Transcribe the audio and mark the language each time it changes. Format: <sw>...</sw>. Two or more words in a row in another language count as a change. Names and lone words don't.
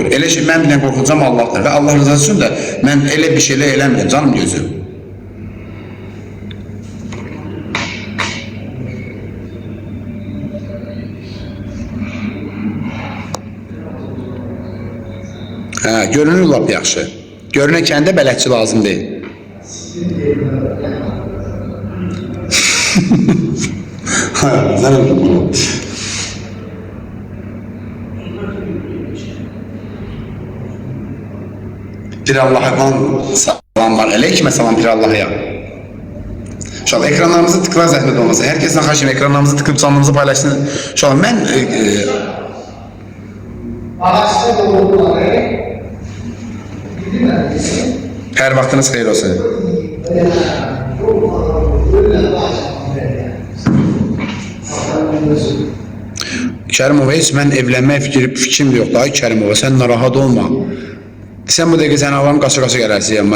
<az>Elə şey mən bilən qorxacağım Allahdır və Allah rızası üçün də mən elə bir şeylə eləmirəm canım gözüm. Hə, görünür lap yaxşı. Görünən kəndə bələdçi lazım deyil. Bir Allah'tan salam var.</az> <tr>Aleyküm selam bir Allah'a. İnşallah ekranlarımızı tıkla zahmet olmasa. Herkesten xahişim ekranlarımızı tıklayıp canlımızı paylaşsın. İnşallah ben her vaktiniz hayır olsun.</tr> <az>Kərimova, heç mən evlənmək fikrim yoxdur. Ay Kərimova, sən narahat olma. Sən bu dəqiqə sən ağlamı qaça-qaça gələrsin yanıma.</az>